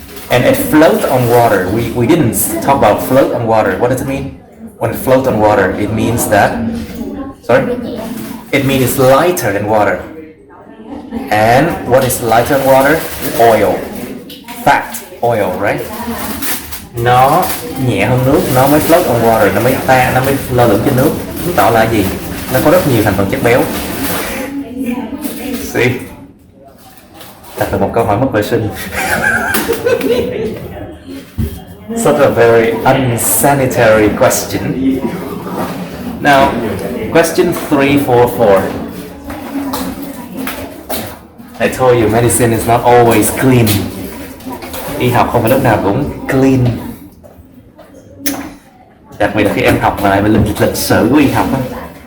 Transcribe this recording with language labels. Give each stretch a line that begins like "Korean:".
English: And it floats on water. We didn't talk about float on water. What does it mean? When it floats on water, it means that, it means it's lighter than water. And what is lighter than water? Oil. Fat, oil, right?
Vietnamese: Nó nhẹ hơn nước, nó mới
English: float on water,
Vietnamese: nó mới lơ lửng trên nước. Chứng tỏ là gì? Nó có rất nhiều thành phần chất béo. See? Đặt là một câu hỏi mất vệ sinh.
English: Such a very unsanitary question. Now, question 344. I told you medicine is not always clean.
Vietnamese: Y học không phải lúc nào cũng clean. Đặc biệt là khi em học mà lại về lịch sử của y học á.